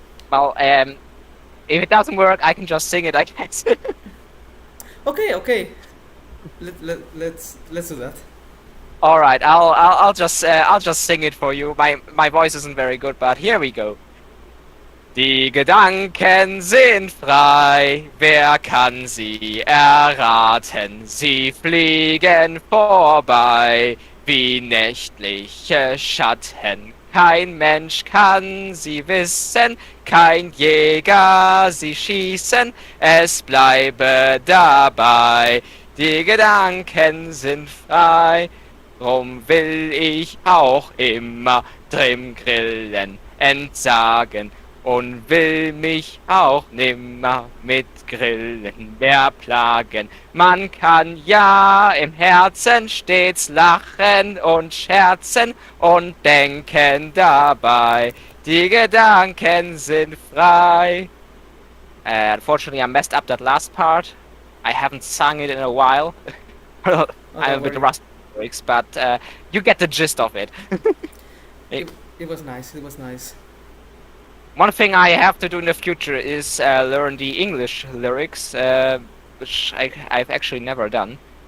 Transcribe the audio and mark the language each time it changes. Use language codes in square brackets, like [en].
[en] Well, if it doesn't work, I can just sing it, I guess. Okay. Let's do that. All right, I'll just sing it for you. My voice isn't very good, but here we go. [de] Die Gedanken sind frei, wer kann sie erraten? Sie fliegen vorbei wie nächtliche Schatten. Kein Mensch kann sie wissen, kein Jäger sie schießen, es bleibe dabei. Die Gedanken sind frei, drum will ich auch immer dem Grillen entsagen und will mich auch nimmer mit Grillen mehr plagen. Man kann ja im Herzen stets lachen und scherzen und denken dabei. Die Gedanken sind frei. [en] Unfortunately, I messed up that last part. I haven't sung it in a while. Oh, I'm don't a bit worry. rusty on lyrics, but you get the gist of it. It was nice. It was nice. One thing I have to do in the future is learn the English lyrics, which I've actually never done.